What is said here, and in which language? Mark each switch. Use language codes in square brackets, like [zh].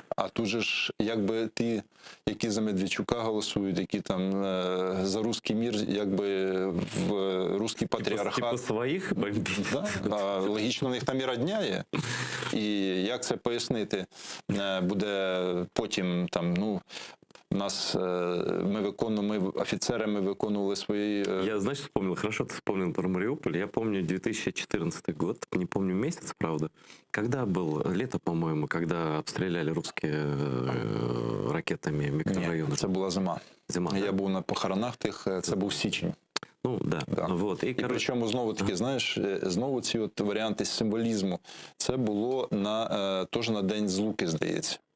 [uk] А тут же ж, якби ті, які за Медведчука голосують, які там за русський мір, якби в русський патріархат. [ru] Типа своих бомбить. [uk] Да, а логічно, в них там і родня є. І як це пояснити? Буде потім там, ну, нас, ми офіцерами виконували свої... [ru] Я, знаешь, вспомнил, хорошо ты вспомнил про Мариуполь. Я помню 2014 год, не помню месяц, правда. Когда был, лето, по-моему, когда обстреляли русские ракетами микрорайоны. [uk] Ні, це була зима. [ru] Зима, [uk] Я [ru] да? [uk] був на похоронах тих, це був січень. [ru] Ну, да. Да. Вот. [uk] І причому знову таки, знаєш, знову ці от варіанти символізму. Це було на теж на День Злуки, здається.